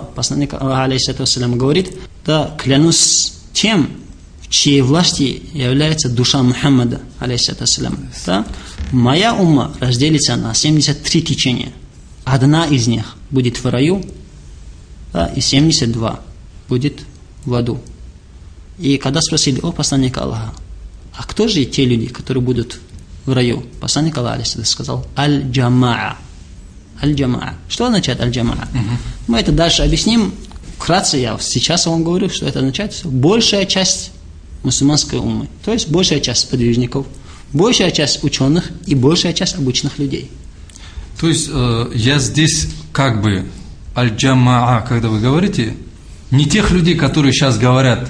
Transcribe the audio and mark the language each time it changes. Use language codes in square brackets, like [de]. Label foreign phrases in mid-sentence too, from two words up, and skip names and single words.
[ru] Посланник Аллаха, алейхиссалям, говорит, да, клянусь тем, в чьей власти является душа Мухаммада, алейхиссалям, да, моя умма разделится на 73 течения. Одна из них будет в раю, да, и 72 будет в аду. И когда спросили о посланника Аллаха, а кто же те люди, которые будут в раю? Посланник Аллаха сказал: [ar] الجماعة. الجماعة. [ru] Что означает аль-джамаа? Мы это дальше объясним. Вкратце я сейчас вам говорю, что это означает большая часть мусульманской уммы. То есть большая часть подвижников, большая часть ученых и большая часть обычных людей. То есть я здесь как бы аль-джамаа, когда вы говорите, не тех людей, которые сейчас говорят,